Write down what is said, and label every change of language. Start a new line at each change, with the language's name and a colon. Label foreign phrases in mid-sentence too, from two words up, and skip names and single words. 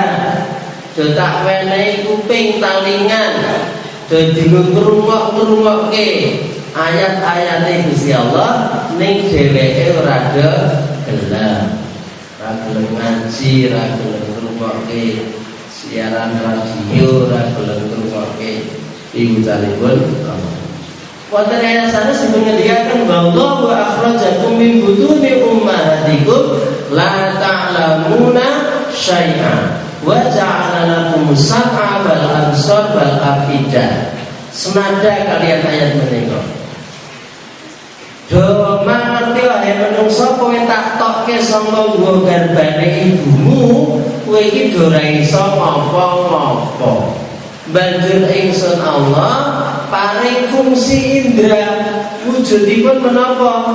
Javanese: Do tak wenehi kuping talingan do dienggo ngrungok-ngrungokke ayat-ayate Gusti Allah ning dheweke ora gelem. Ora gelem ngaji, ora gelem ngrungokke siaran radio, ora gelem ngrungokke piwucanipun Allah.
Arabic: Wonten ayat sanes ngendikaken والله أخرجكم من بطون أمهاتكم لا تعلمون شيئا وجعل لكم السمع والأبصار والأفئدة.
Javanese: Senada kalian ayat menika. Do mangerti wae menungso kowe tak tokke saka nggo garbane ibumu, kowe iki do ora iso ngapa-ngapa. Banjur ingsun Allah paring fungsi indra, wujudipun menapa?